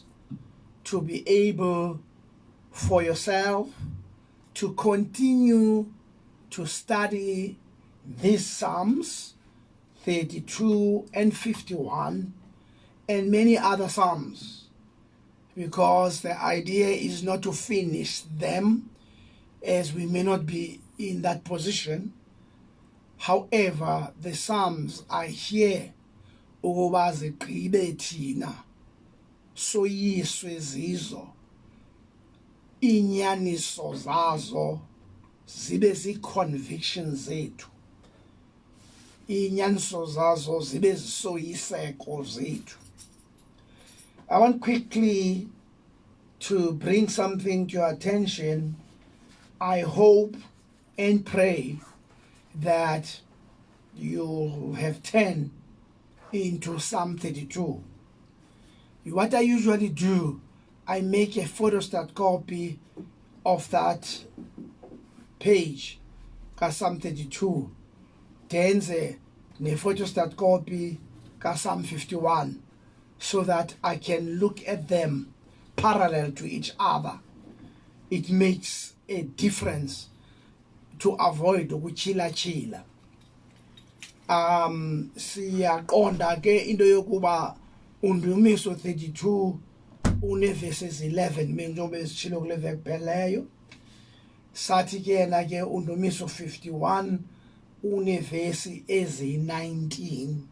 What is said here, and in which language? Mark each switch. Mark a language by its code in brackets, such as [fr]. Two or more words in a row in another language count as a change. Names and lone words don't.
[en] to be able for yourself to continue to study these Psalms 32 and 51 and many other Psalms, because the idea is not to finish them, as we may not be in that position. However, the Psalms are here [xh] ukuba zigqibe thina soyiswe zizo, inyaniso zazo zibe zi-convictions zethu, inyaniso zazo zibe zisoyiseko zethu. [en] I want quickly to bring something to your attention. I hope and pray that you have turned into Psalm 32. What I usually do, I make a photostat copy of that page, Psalm 32, [xh] denze ne [en] photostat copy Psalm 51, so that I can look at them parallel to each other. It makes a difference to avoid ukuchila. [xh] Siyaqonda ke into yokuba undumiso 32 une verses 11 njengoba sitshilo kule veki pheleyo. Sathi ke na ke undumiso 51 une verse ezi19.